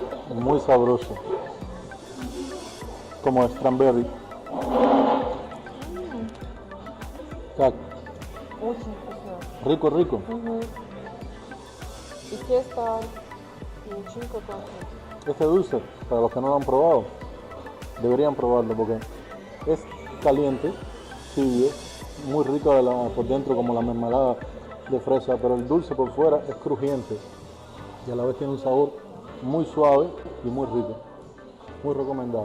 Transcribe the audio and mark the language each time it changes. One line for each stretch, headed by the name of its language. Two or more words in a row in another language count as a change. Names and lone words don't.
Spanish: muy sabroso, como strawberry.
Russian: Так, Очень вкусно.
Spanish: rico, rico.
Russian: И тесто, и начинка классная.
Spanish: Este dulce, para los que no lo han probado, deberían probarlo porque es caliente, tibio, muy rico por dentro como la mermelada de fresa, pero el dulce por fuera es crujiente y a la vez tiene un sabor muy suave y muy rico, muy recomendado.